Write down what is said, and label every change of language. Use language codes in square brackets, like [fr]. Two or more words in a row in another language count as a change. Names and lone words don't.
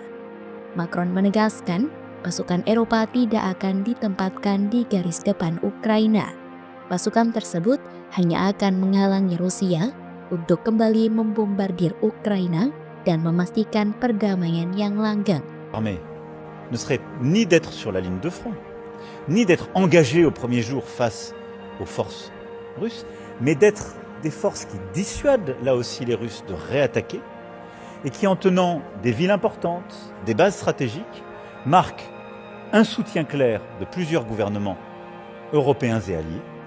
[id] Macron menegaskan pasukan Eropa tidak akan ditempatkan di garis depan Ukraina. Pasukan tersebut hanya akan menghalangi Rusia untuk kembali membombardir Ukraina dan memastikan perdamaian yang langgeng. [fr] L'armée ne serait ni d'être sur la ligne de front, ni d'être engagée au premier jour face aux forces russes, mais d'être des forces qui dissuadent là aussi les Russes de réattaquer et qui, en tenant des villes importantes, des bases stratégiques, marquent un soutien clair de plusieurs gouvernements européens et alliés.